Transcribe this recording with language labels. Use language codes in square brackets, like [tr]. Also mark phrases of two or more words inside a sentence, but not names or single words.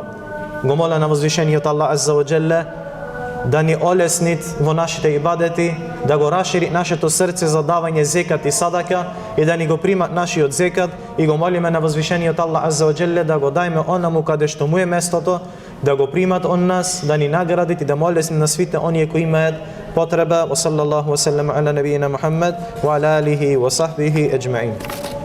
[mk] Го моля на возвишениот Аллах [ar] عز وجل [mk] да ни олеснит во нашите ибадети, да го расшири нашето срце за давање зекат и садака, и да ни го примат нашиот зекат, и го молиме на возвишениот Аллах [ar] عز وجل [mk] да го дајме онаму каде што му е местото, да го примат он нас, да ни наградит и да молесни на свите оние кои имаат потреба. [ar] وصلى الله وسلم على نبينا محمد وعلى آله وصحبه أجمعين.